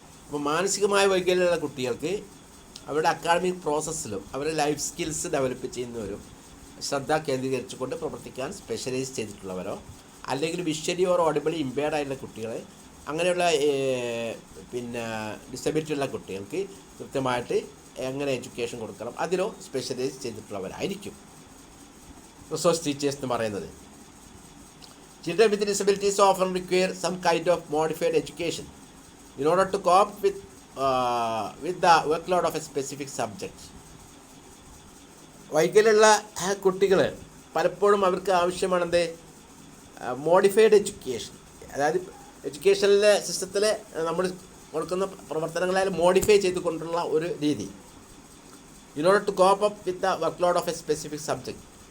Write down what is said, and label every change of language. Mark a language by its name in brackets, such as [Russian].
[Malayalam] അപ്പോൾ മാനസികമായ വൈകല്യമുള്ള കുട്ടികൾക്ക് അവരുടെ അക്കാഡമിക് പ്രോസസ്സിലും അവരുടെ ലൈഫ് സ്കിൽസ് ഡെവലപ്പ് ചെയ്യുന്നവരും ശ്രദ്ധ കേന്ദ്രീകരിച്ചുകൊണ്ട് പ്രവർത്തിക്കാൻ സ്പെഷ്യലൈസ് ചെയ്തിട്ടുള്ളവരോ, അല്ലെങ്കിൽ വിഷ്വലി ഓർ ഓഡിബിളി ഇമ്പയർഡ് ആയിട്ടുള്ള കുട്ടികൾ, അങ്ങനെയുള്ള പിന്നെ ഡിസബിലിറ്റി ഉള്ള കുട്ടികൾക്ക് കൃത്യമായിട്ട് എങ്ങനെ എഡ്യൂക്കേഷൻ കൊടുക്കണം അതിലോ സ്പെഷ്യലൈസ് ചെയ്തിട്ടുള്ളവരായിരിക്കും റിസോഴ്സ് ടീച്ചേഴ്സ് എന്ന് പറയുന്നത്. [English] Children with disabilities often require some kind of modified education in order to cope with the workload of a specific subject. [Malayalam] വൈകല്യമുള്ള കുട്ടികൾ പലപ്പോഴും അവർക്ക് ആവശ്യമാണെന്ത്? Modified education. അതായത് എഡ്യൂക്കേഷനിലെ സിസ്റ്റത്തിൽ നമ്മൾ കൊടുക്കുന്ന പ്രവർത്തനങ്ങളായാലും മോഡിഫൈ ചെയ്തുകൊണ്ടുള്ള ഒരു രീതി. [English] In order to cope up with the workload of a specific subject.